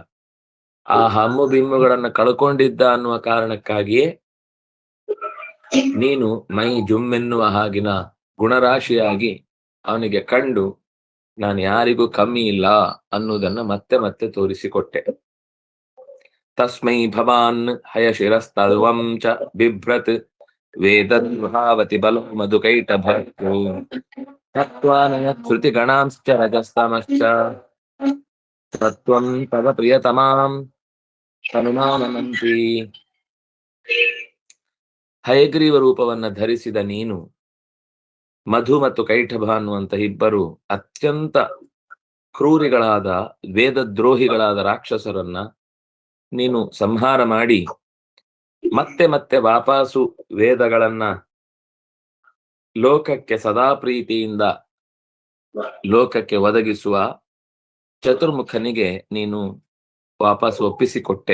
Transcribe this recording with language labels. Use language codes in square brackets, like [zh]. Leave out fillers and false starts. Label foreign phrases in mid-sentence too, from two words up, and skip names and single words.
[kn] ಆ ಹಮ್ಮು ಬಿಮ್ಮುಗಳನ್ನು ಕಳ್ಕೊಂಡಿದ್ದ ಅನ್ನುವ ಕಾರಣಕ್ಕಾಗಿಯೇ ನೀನು ಮೈ ಜುಮ್ಮೆನ್ನುವ ಹಾಗಿನ ಗುಣರಾಶಿಯಾಗಿ ಅವನಿಗೆ ಕಂಡು ನಾನು ಯಾರಿಗೂ ಕಮ್ಮಿ ಇಲ್ಲ ಅನ್ನುವುದನ್ನು ಮತ್ತೆ ಮತ್ತೆ ತೋರಿಸಿಕೊಟ್ಟೆ. [sa] ತಸ್ಮೈ ಭವಾನ್ ಹಯಶಿರಸ್ತಲ್ವಂ ಚ ಬಿಭ್ರತ್ ವೇದದ್ಭಾವತಿ ಬಲೋ ಮಧುಕೈಟಭ ಶ್ರುತಿ ಗಣಾಂಶ್ಚ ರಜಸ್ತಮಶ್ಚ ತತ್ವಂ ತವ ಪ್ರಿಯತಮಾಂ ತನುಮಾನಂತಿ. [kn] ಹಯಗ್ರೀವ ರೂಪವನ್ನ ಧರಿಸಿದ ನೀನು ಮಧು ಮತ್ತು ಕೈಠಭ ಅನ್ನುವಂತ ಇಬ್ಬರು ಅತ್ಯಂತ ಕ್ರೂರಿಗಳಾದ ವೇದದ್ರೋಹಿಗಳಾದ ರಾಕ್ಷಸರನ್ನ ನೀನು ಸಂಹಾರ ಮಾಡಿ ಮತ್ತೆ ಮತ್ತೆ ವಾಪಸ್ಸು ವೇದಗಳನ್ನ ಲೋಕಕ್ಕೆ ಸದಾ ಪ್ರೀತಿಯಿಂದ ಲೋಕಕ್ಕೆ ಒದಗಿಸುವ ಚತುರ್ಮುಖನಿಗೆ ನೀನು ವಾಪಸ್ ಒಪ್ಪಿಸಿಕೊಟ್ಟೆ.